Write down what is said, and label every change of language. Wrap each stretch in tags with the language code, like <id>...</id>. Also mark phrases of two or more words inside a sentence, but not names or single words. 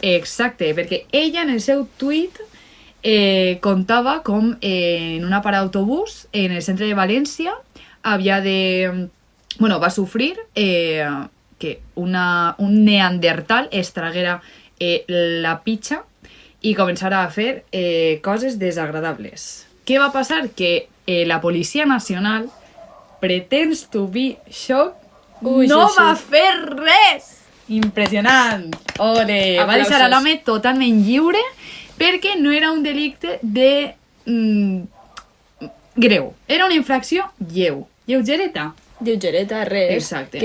<ca>Exacte, perquè ella en el seu tuit contava com en una parada d'autobús en el centre de València havia de... Bueno, va sofrir que un neandertal es traguera la pitxa i començara a fer coses desagradables. Què va passar? Que la Policia Nacional,</ca> <en>pretens to be shocked, Ui,</en> <ca>no sí, sí. va fer res! Impressionant! Ole! Va deixar a l'home totalment lliure perquè no era un delicte de... greu. Era una infracció lleugereta. Lleugereta, res. Exacte.</ca>